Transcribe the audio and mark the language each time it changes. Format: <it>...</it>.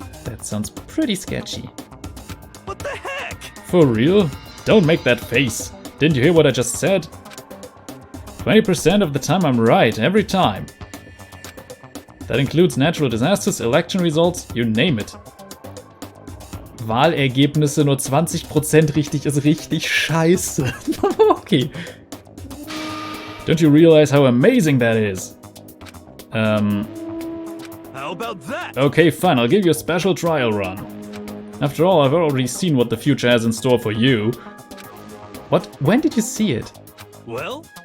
<en>That sounds pretty sketchy. what the heck? For real? Don't make that face. Didn't you hear what I just said? 20% of the time I'm right, every time. That includes natural disasters, election results, you name it.</en> <de>Wahlergebnisse nur 20% richtig ist richtig scheiße.</de> <en>Okay. Don't you realize how amazing that is? How about that? Okay, fine, I'll give you a special trial run. After all, I've already seen what the future has in store for you. What? When did you see it? Well,</en>